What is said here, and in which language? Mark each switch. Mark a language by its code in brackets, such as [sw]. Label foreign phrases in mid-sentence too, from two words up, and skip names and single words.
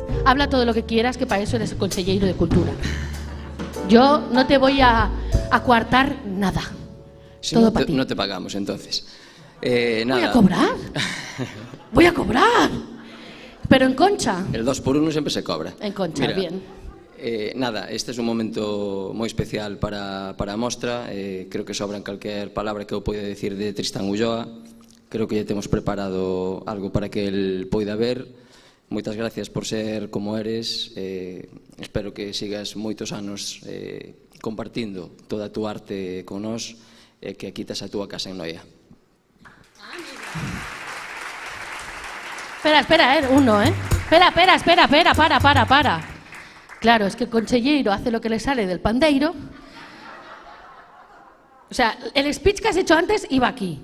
[es] Habla todo lo que quieras, que para eso eres el consejero de Cultura. Yo no te voy a coartar nada. Si todo no, para ti. No te pagamos, entonces. Nada. ¿Voy a cobrar? ¡Voy a cobrar! Pero en Concha. El 2x1 siempre se cobra. En Concha, mira, bien. [gl] Nada, este es un momento moi especial para a mostra. Creo que sobran calquer palabra que eu poida decir de Tristán Ulloa. Creo que lle temos preparado algo para que el poida ver. Moitas gracias por ser como eres. Espero que sigas moitos anos compartindo toda a túa arte con nós, e que aquí tes a túa casa en Noia. [es] Espera, uno, Espera, para. Claro, es que el conselleiro hace lo que le sale del pandeiro. O sea, el speech que has hecho antes iba aquí.